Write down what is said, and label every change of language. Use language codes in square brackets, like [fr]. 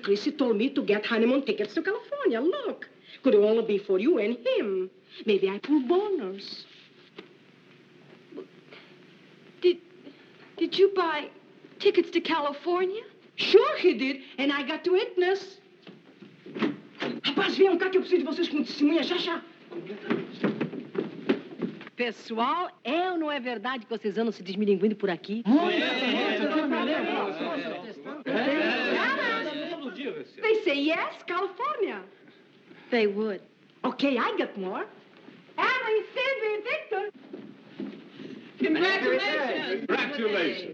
[en] Christie told me to get honeymoon tickets to California. Look, could only be for you and him. Maybe I pull boners. Did you buy tickets to California? Sure he did, and I got to witness. [pt] Rapaz, venham cá que eu preciso de vocês como testemunha, já, já. Pessoal, é ou não é verdade que vocês andam se desmilinguindo por aqui? [en] They say yes, California. They would. Okay, I got more. Allie, Cindy, Victor. Congratulations. Congratulations.